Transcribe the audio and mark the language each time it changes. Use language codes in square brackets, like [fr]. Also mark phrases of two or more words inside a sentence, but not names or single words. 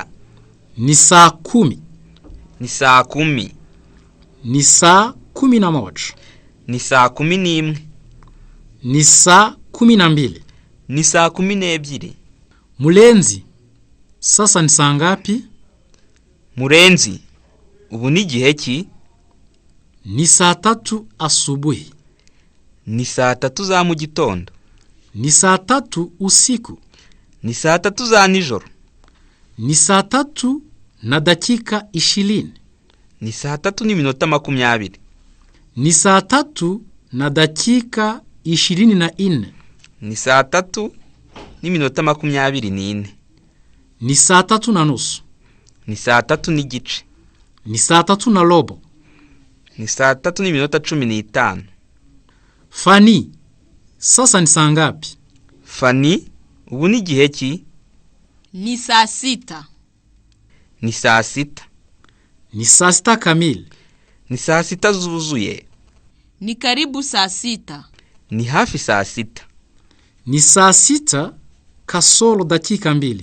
[sw] Ni saa 10. [rw] Ni saa 10. [sw] Ni saa 11. [rw] Ni saa 11. [sw] Ni saa 12. [rw] Ni saa 12. [sw] Mulenzi, sasa ni saa ngapi? [rw] Murenzi, ubu ni igihe ki? [sw] Ni saa 3 asubuhi. [rw] Ni saa 3 za mu gitondo. [sw] Ni saa 3 usiku. [rw] Ni saa 3 za nijoro. [sw] Ni saa 3 na dakika 20. [rw] Ni saa 3 n'iminota 20. [sw] Ni saa tatu na dakika 24. [rw] Ni saa tatu n'iminota 24. [sw] Ni saa tatu na nusu. [rw] Ni saa tatu n'igice. [sw] Ni saa tatu na robo. [rw] Ni saa tatu n'iminota 15. [sw] Fani, sasa ni saa ngapi? [rw] Fani, ubu ni igihe ki? [sw] Ni saa sita. [rw] Ni saa sita. [sw] Ni saa sita kamili. [rw] Ni saa sita zuzuye. [sw] Ni karibu saa sita. [rw] Ni hafi saa sita. [sw] Ni saa sita kasoro dakika 2.